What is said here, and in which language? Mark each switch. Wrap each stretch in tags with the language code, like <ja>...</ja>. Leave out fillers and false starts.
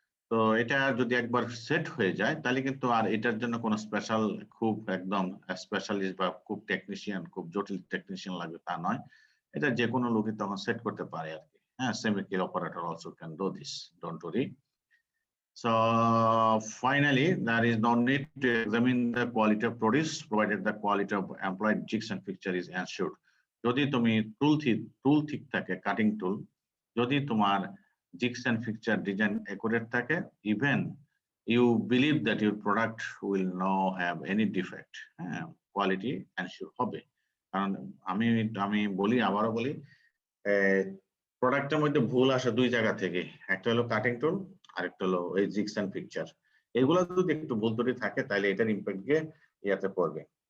<bn>তো এটা যদি একবার সেট হয়ে যায় তাহলে কিন্তু আর এটার জন্য কোনো স্পেশাল খুব একদম স্পেশালিস্ট বা খুব টেকনিশিয়ান, খুব জটিল টেকনিশিয়ান লাগবে তা নয়। এটা যে কোনো লোকই তখন সেট করতে পারে আর কি। হ্যাঁ,</bn> <en>Semi-skilled operator also can do this, don't worry. So finally, there is no need to examine the quality of produce provided the quality of employed jigs and fixture is ensured.</en> <bn>যদি তুমি টুল ঠিক থাকে, cutting টুল, যদি তোমার</bn> <en>jigs and fixture design accurate থাকে, even you believe that your product will not have any defect, quality ensure হবে।</en> <bn>কারণ আমি বলি, আবারও বলি, প্রোডাক্টের মধ্যে ভুল আসে দুই জায়গা থেকে, একটা হলো কাটিং টুল, আরেকটা হলো এই জিগস এন্ড পিকচার। এগুলো যদি একটু ভুল ত্রুটি থাকে তাহলে এটার ইম্প্যাক্ট গিয়ে ইয়াতে পড়বে।</bn>